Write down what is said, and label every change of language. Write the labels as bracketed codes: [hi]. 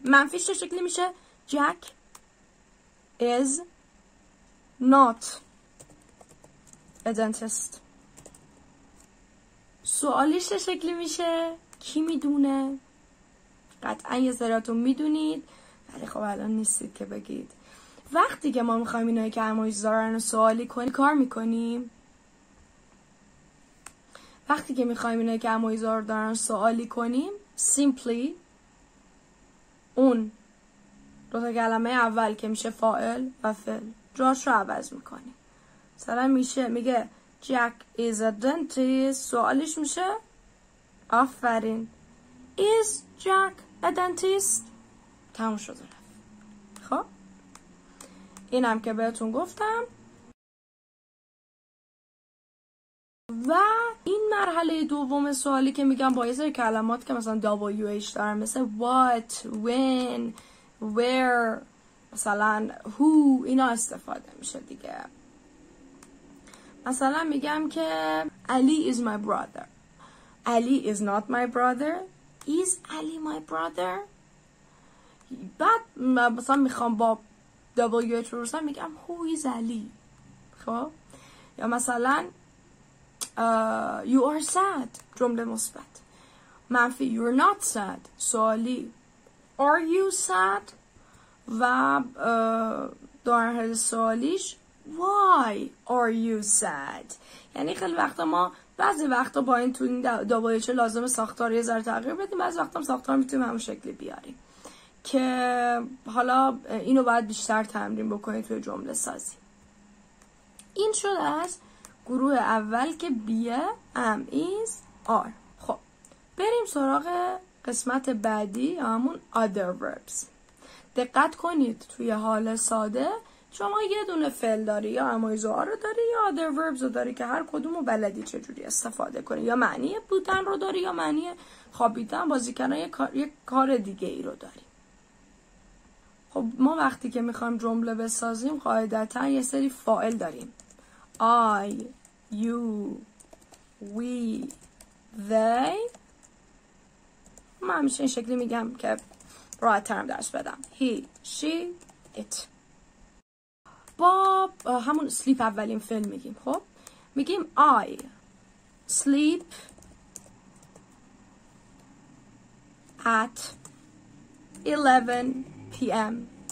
[fa] منفیش چه شکلی میشه؟ [en] Jack is not a dentist. [fa] سوالیش چه شکلی میشه؟ کی میدونه؟ قطعا یه سراتون میدونید ولی خب الان نیستید که بگید. وقتی که ما میخوایم اینایی که همایز دارن رو سوالی کنیم کار میکنیم. وقتی که میخوایم اینایی که همایز دارن سوالی کنیم simply اون دوتا کلمه اول که میشه فاعل و فعل جاش رو عوض میکنیم. [en] مثلا میگه Jack is a dentist. [fa] سوالش میشه آفرین [en] Is Jack a dentist؟ [fa] تموم شده رفت. خب اینم که بهتون گفتم. و این مرحله دوم سوالی که میگم با یه سری کلمات که مثلا WH دارن مثل what, when, where، مثلا who، اینا استفاده میشه دیگه. مثلا میگم که [en] Ali is my brother. Ali is not my brother. Is Ali my brother؟ [fa] بعد مثلا میخوام با WH رو رسم میگم [en] who is Ali. [fa] خب یا مثلا [en] you are sad، [fa] جمله مثبت. [en] منفی you're not sad، سوالی are you sad [fa] و در حال سوالیش [en] why are you sad. [fa] یعنی خیلی وقتا ما بعضی وقتا با این تو این WH لازم ساختار یه ذره تغییر بدیم، بعضی وقتا ساختار میتونیم همون شکلی بیاریم که حالا اینو باید بیشتر تمرین بکنید توی جمله سازی. این شد از گروه اول که بیه am is are. خب بریم سراغ قسمت بعدی یا همون other verbs. دقت کنید توی حال ساده شما یه دونه فعل داری یا am is are رو داری یا other verbs رو داری که هر کدوم رو بلدی چجوری استفاده کنی. یا معنی بودن رو داری یا معنی خوابیدن، بازی کردن، یک کار دیگه ای رو داری. خب ما وقتی که میخوایم جمله بسازیم قاعدتا یه سری فاعل داریم. [en] I، you، we، they. [fa] من همیشه این شکلی میگم که راحت ترم درس بدم. [en] he، she، it. [fa] با همون sleep اولین فعل میگیم. خب میگیم [en] I sleep at 11 p.m.